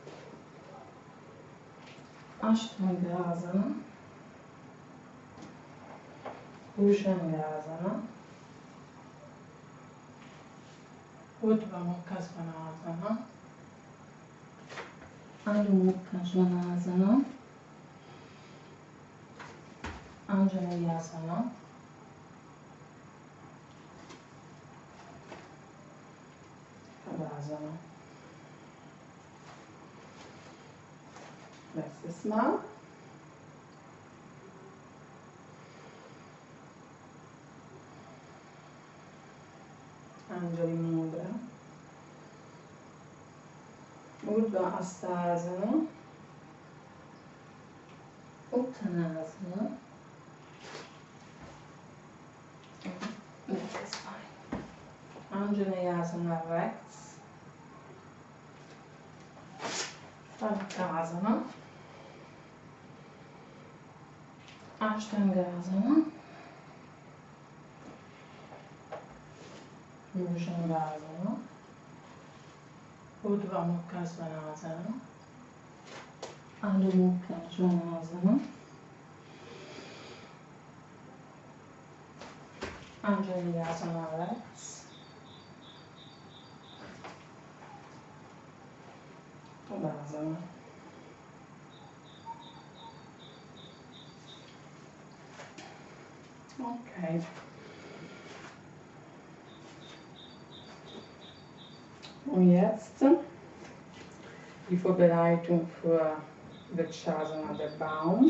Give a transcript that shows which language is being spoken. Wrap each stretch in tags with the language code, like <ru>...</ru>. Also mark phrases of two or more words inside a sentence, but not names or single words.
<de>Ashtangasana, Bhujangasana, Urdhva Mukha Svanasana, Adho Mukha Svanasana, Anjaneyasana, Tadasana. Letztes Mal. Angeli Mudra. Urdhva Hastasana. Uttanasana.</de> <en>Neck is fine.</en> <de>Anjaneyasana rechts. Baddhasana. Ashtangasana. Bhujangasana. Urdhva Mukha Svanasana. Adho Mukha Svanasana. Anjaneyasana rechts. Tadasana. Okay. Und jetzt die Vorbereitung für Vrikshasana, der Baum.</de>